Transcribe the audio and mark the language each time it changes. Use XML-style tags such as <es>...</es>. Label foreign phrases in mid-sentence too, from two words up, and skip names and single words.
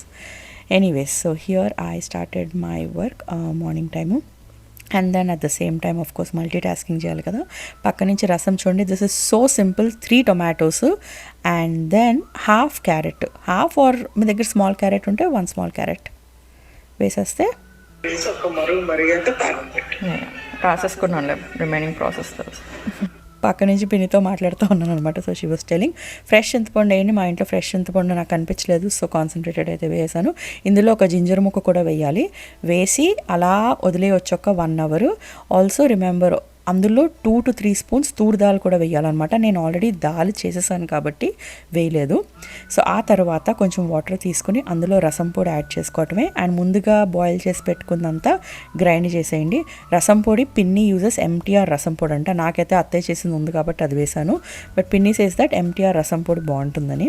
<en>anyways, so here I started my work morning time, and then at the same time of course multi tasking</en> <te>చేయాలి కదా. పక్క నుంచి రసం చూడండి,</te> <en>this is so simple. 3 tomatoes and then half carrot, half or</en> <te>మీ దగ్గర</te> <en>small carrot</en> <te>ఉంటే</te> <en>1 small carrot</en> <te>వేసేస్తే రాసేసుకున్నాను</te> <en>remaining process.</en> <te>పక్క నుంచి పిన్నితో మాట్లాడుతూ ఉన్నాను అనమాట.</te> <en>so she was telling</en> <te>ఫ్రెష్ చింతపండు వేయండి, మా ఇంట్లో ఫ్రెష్ చింతపండు నాకు కనిపించలేదు,</te> <en>so concentrated</en> <te>అయితే వేసాను. ఇందులో ఒక జింజర్ ముక్క కూడా వేయాలి, వేసి అలా వదిలేయొచ్చు ఒక 1 hour.</te> <en>also remember</en> <te>అందులో</te> <en>2 to 3 spoons</en> <te>తూర్ దాల్ కూడా వేయాలన్నమాట. నేను ఆల్రెడీ దాల్ చేసేసాను కాబట్టి వేయలేదు. సో ఆ తర్వాత కొంచెం వాటర్ తీసుకుని అందులో రసం పొడి యాడ్ చేసుకోవటమే, అండ్ ముందుగా బాయిల్ చేసి పెట్టుకుందంతా గ్రైండ్ చేసేయండి. రసం పొడి పిన్ని యూజెస్ ఎంటీఆర్ రసం పొడి అంట, నాకైతే అత్తయ్య చేసింది ఉంది కాబట్టి అది వేసాను, బట్ పిన్ని</te> <en>says that</en> <te>ఎంటీఆర్ రసం పొడి బాగుంటుందని.</te>